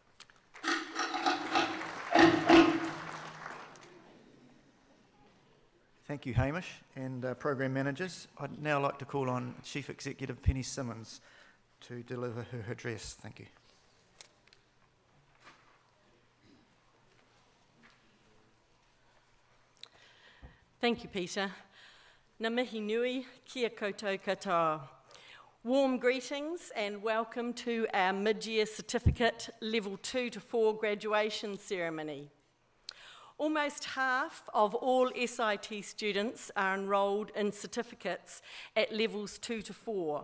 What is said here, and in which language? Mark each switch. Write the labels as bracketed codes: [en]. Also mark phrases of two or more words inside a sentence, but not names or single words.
[en] Thank you, Hamish, and program managers. I'd now like to call on Chief Executive Penny Simmons to deliver her address. Thank you. Thank you, Peter. [mi] Ngā mihi nui, kia koutou katoa. [en] Warm greetings and welcome to our mid-year certificate Level 2 to 4 graduation ceremony. Almost half of all SIT students are enrolled in certificates at levels 2 to 4.